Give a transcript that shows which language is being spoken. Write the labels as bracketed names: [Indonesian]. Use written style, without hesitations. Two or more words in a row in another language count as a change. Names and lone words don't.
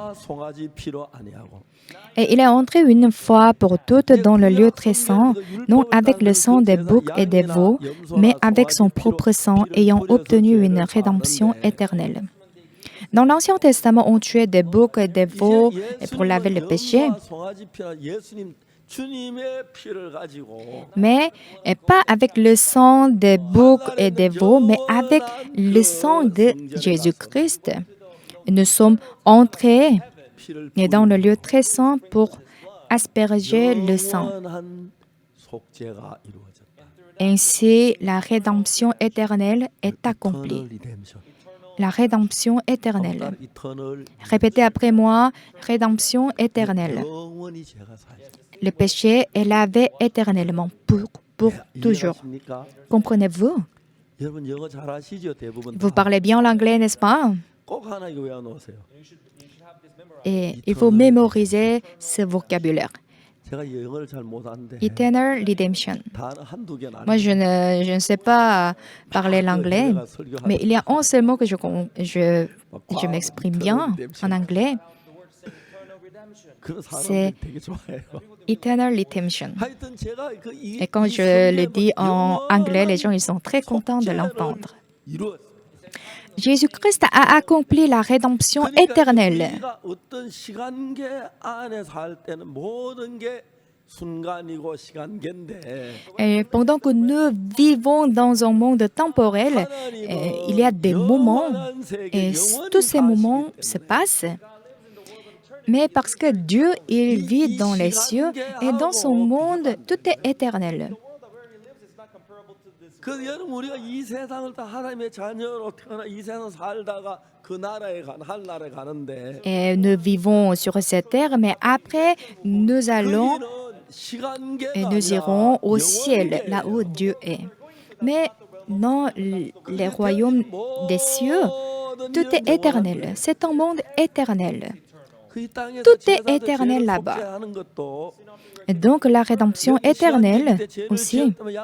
[French] Et il est entré une fois pour toutes dans le lieu très saint, non avec le sang des boucs et des veaux, mais avec son propre sang, ayant obtenu une rédemption éternelle. Dans l'Ancien Testament, on tuait des boucs et des veaux pour laver le péché. [Korean] 주님의 피를 가지고 [French] mais pas avec le sang des boucs et des veaux, mais avec le sang de Jésus-Christ. Nous sommes entrés [Korean] 피를 [French] dans le lieu très saint pour asperger le sang. [Korean] 영원한 속죄가 이루어졌다. [French] Ainsi, la rédemption éternelle est accomplie. [English] Eternal redemption. [French] La rédemption éternelle. Eternal Répétez après moi, rédemption éternelle. [Korean] 영원히 제가 살죠. [French] Le péché est lavé éternellement pour toujours. [Korean] 이해하십니까? [French] Comprenez-vous? [Korean] 여러분 영어 잘하시죠? 대부분 [French] Vous [Korean] 다. [French] parlez bien l'anglais, n'est-ce pas? [Korean] 꼭 하나 이거 외워놓으세요. [French] Et il faut mémoriser ce vocabulaire. [Korean] 제가 영어를 잘 못하는데 [English] Eternal redemption. [Korean] 단어 한두 개는 안 [French] Moi, je ne sais pas parler l'anglais, mais il y a un seul mot que je m'exprime bien en anglais. [Korean] 그런 [French] c'est [Korean] 사람들이 되게 좋아해요. [English] Eternal redemption. [Korean] 하여튼 제가 [French] Et quand je le dis en anglais, les gens ils sont très contents de l'entendre. Jésus-Christ a accompli la rédemption éternelle. [Korean] 우리가 어떤 시간계 안에 살 때는 모든 게 순간이고 시간계인데 [French] Et pendant que nous vivons dans un monde temporel, il y a des moments, et tous ces moments se passent. Mais parce que Dieu, il vit dans les cieux, et dans son monde, tout est éternel. [Korean] 그 여러분 우리가 이 세상을 다 하나님의 자녀로 태어나 이 세상 살다가 그 나라에 하늘나라에 가는데 [French] Et nous vivons sur cette terre, mais après, nous allons [Korean] 거기는 시간계가 [French] et nous irons au ciel, là où Dieu est. Mais dans les royaumes des cieux, tout est éternel. C'est un monde éternel. Tout est éternel là-bas. Et donc la rédemption éternelle aussi.